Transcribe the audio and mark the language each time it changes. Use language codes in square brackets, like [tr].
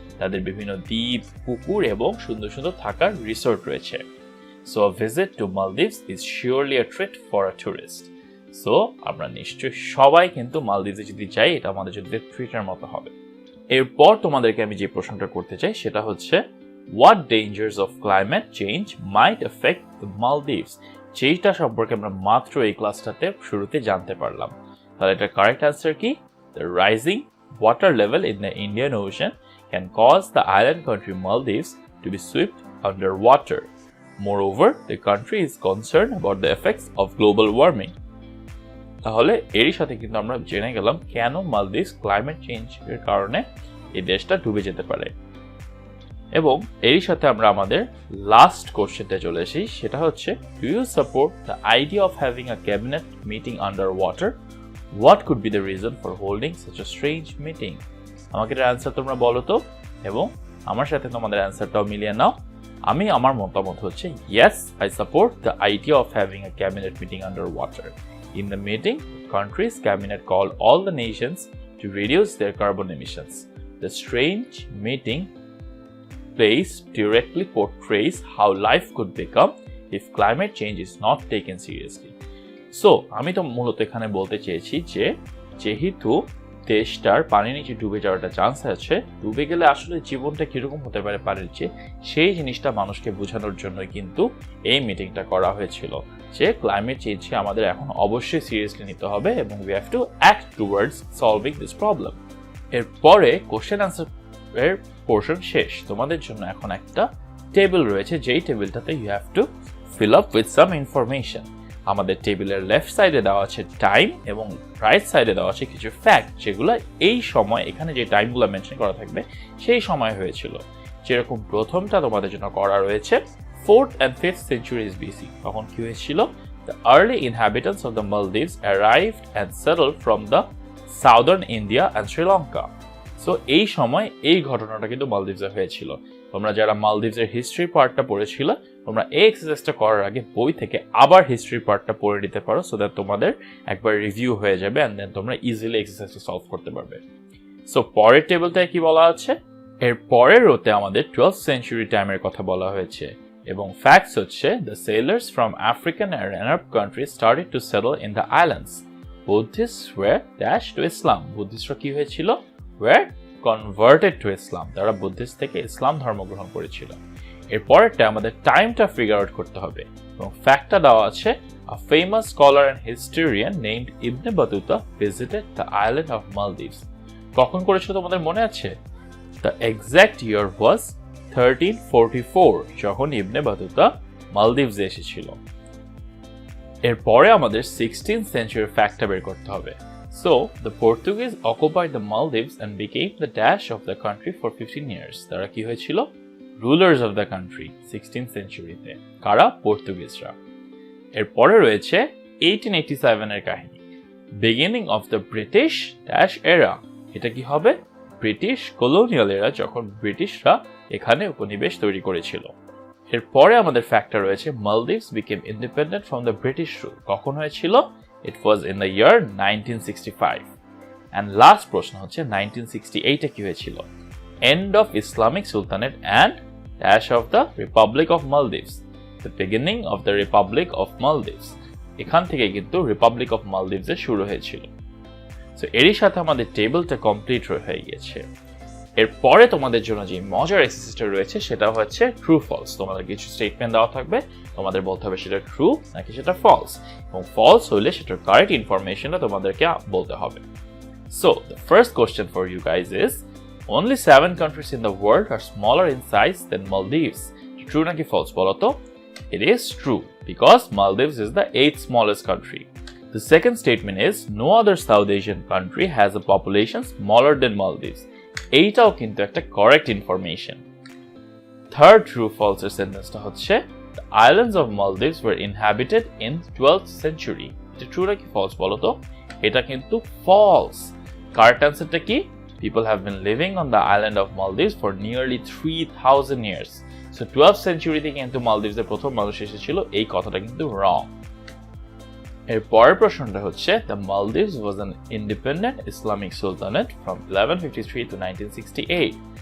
[bn] তাদের বিভিন্ন দ্বীপ, পুকুর এবং সুন্দর সুন্দর থাকার রিসোর্ট রয়েছে। [en] So a visit to Maldives is surely a treat for a tourist. [bn] So আমরা নিশ্চয়ই সবাই কিন্তু মালদ্বীপে যদি যাই এটা আমাদের জন্য ট্রিটের মতো হবে। এরপর তোমাদেরকে আমি যে প্রশ্নটা করতে চাই সেটা হচ্ছে, [en] what dangers of climate change might affect the Maldives? [bn] যেটা সম্পর্কে আমরা মাত্র এই ক্লাসটাতে শুরুতে জানতে পারলাম। তাহলে এটার কারেক্ট অ্যান্সার কি? [en] The rising water level in the Indian Ocean can cause the island country Maldives to be swept underwater. Moreover, the country is concerned about the effects of global warming. [bn] তাহলে এরই সাথে কিন্তু আমরা জেনে গেলাম কেন Maldives climate চেঞ্জের কারণে এই দেশটা ডুবে যেতে পারে। এবং এরই সাথে আমরা আমাদের লাস্ট কোশ্চেনতে চলে এসেছি, সেটা হচ্ছে, [en] Do you support the idea of having a cabinet meeting under water? What could be the reason for holding such a strange meeting? [bn] আমাকে এটার অ্যান্সার তোমরা বলো তো, এবং আমার সাথে তোমাদের অ্যান্সারটাও মিলিয়ে নাও। আমি আমার মতামত হচ্ছে, [en] Yes, I support the idea of having a cabinet meeting under water. In the meeting, the country's cabinet called all the nations to reduce their carbon emissions. The strange meeting place directly portrays how life could become if climate change is not taken seriously. [bn] So, আমি তো মূলত এখানে বলতে চেয়েছি যে যেহেতু দেশটার পানির নিচে ডুবে যাওয়ার একটা চান্স আছে, ডুবে গেলে আসলে জীবনটা কিরকম হতে পারে পানির নিচে, সেই জিনিসটা মানুষকে বোঝানোর জন্যই কিন্তু এই মিটিংটা করা হয়েছিল যে ক্লাইমেট চেঞ্জকে আমাদের এখন অবশ্যই সিরিয়াসলি নিতে হবে এবং [en] We have to act towards solving this problem. [bn] এরপরে কোশ্চেন আনসার এর পোর্শন শেষ। তোমাদের জন্য এখন একটা টেবিল রয়েছে, যেই টেবিলটাতে [en] You have to fill up with some information. [bn] আমাদের টেবিলের লেফট সাইডে দেওয়া আছে টাইম এবং রাইট সাইডে দেওয়া আছে কিছু ফ্যাক্ট, যেগুলো এই সময় এখানে যে টাইমগুলো মেনশন করা থাকবে সেই সময় হয়েছিল। যেরকম প্রথমটা তোমাদের জন্য করা রয়েছে 4th and 5th centuries BC। তখন কি হয়েছিল? [en] The early inhabitants of the Maldives arrived and settled from the southern India and Sri Lanka. [bn] So এই সময় এই ঘটনাটা কিন্তু মালদ্বীপসে হয়েছিল। তোমরা যারা মালদ্বীপসের হিস্ট্রি পার্টটা পড়েছিল, তোমরা এই এক্সারসাইজটা করার আগে বই থেকে আবার হিস্ট্রি পার্টটা পড়ে নিতে পারো, সো দ্যাট তোমাদের একবার রিভিউ হয়ে যাবে অ্যান্ড দেন তোমরা ইজিলি এক্সারসাইজটা সলভ করতে পারবে। সো পরের টেবিলটায় কি বলা আছে? এর পরের রোতে আমাদের 12th century টাইমের কথা বলা হয়েছে এবং ফ্যাক্টস হচ্ছে, [en] The sailors from African and Arab country started to settle in the islands. Buddhist were dash to Islam. [bn] বুদ্ধিস্টরা কি হয়েছিল? [en] Were converted to Islam. [bn] তারা বুদ্ধিস্ট থেকে ইসলাম ধর্ম গ্রহণ করেছিল। এরপরেরটা আমাদের টাইমটা ফিগার আউট করতে হবে এবং ফ্যাক্টটা দেওয়া আছে, [en] A famous scholar and historian named Ibn Battuta visited the island of Maldives. [bn] কখন করেছিল তোমাদের মনে আছে? [en] The exact year was 1344 [bn] যখন ইবনে বাতুতা মালদ্বীপে এসেছিল। এরপরে আমাদের 16th century ফ্যাক্টটা বের করতে হবে। [en] So, the Portuguese occupied the Maldives and became the dash of the country for 15 years. [bn] তারা কি হয়েছিল? [en] Rulers of the country [bn] 16th centuryতে। কারা? পর্তুগিজরা। এরপরে রয়েছে 1887 এর কাহিনী। [en] Beginning of the British dash era. [bn] এটা কি হবে? ব্রিটিশ কলোনিয়াল এরা যখন ব্রিটিশরা এখানে উপনিবেশ তৈরি করেছিল। এরপরে আমাদের ফ্যাক্টর রয়েছে [en] Maldives became independent from the British rule. [bn] কখন হয়েছিল? [en] It was in the year 1965. [bn] And last প্রশ্ন হচ্ছে 1968 এ কি হয়েছিল? [en] End of Islamic Sultanate and dash of the Republic of Maldives. The beginning of the Republic of Maldives. [bn] এখান থেকে কিন্তু Republic of Maldives এর শুরু হয়েছিল। সো এরই সাথে আমাদের টেবিলটা কমপ্লিট হয়ে গেছে। এরপরে তোমাদের জন্য যে মজার এক্সারসাইজটা রয়েছে সেটা হচ্ছে ট্রু ফলস। তোমাদের কিছু স্টেটমেন্ট দেওয়া থাকবে, তোমাদের বলতে হবে সেটা ট্রু নাকি সেটা ফলস, এবং ফলস হলে সেটার কারেক্ট ইনফরমেশনটা তোমাদেরকে বলতে হবে। [en] So the first question for you guys is only 7 countries in the world are smaller in size than Maldives. [bn] True নাকি ফলস বলো তো? [en] It is true because Maldives is the 8th smallest country. The second statement is no other South Asian country has a population smaller than Maldives. [bn] এইটাও কিন্তু একটা [en] correct information. Third true false [bn] সেন্টেন্সটা হচ্ছে [en] the islands of Maldives were inhabited in 12th century. [bn] এটা true নাকি false বলো তো? এটা কিন্তু false. Correct answerটা কি? [en] People have been living on the island of Maldives for nearly 3000 years. [bn] So 12th century তে কিন্তু মালদ্বীপে প্রথম মানুষ এসেছিল, এই কথাটা কিন্তু wrong. [en] এর পরের প্রশ্নটা হচ্ছে the Maldives was an independent Islamic Sultanate from 1153 to 1968.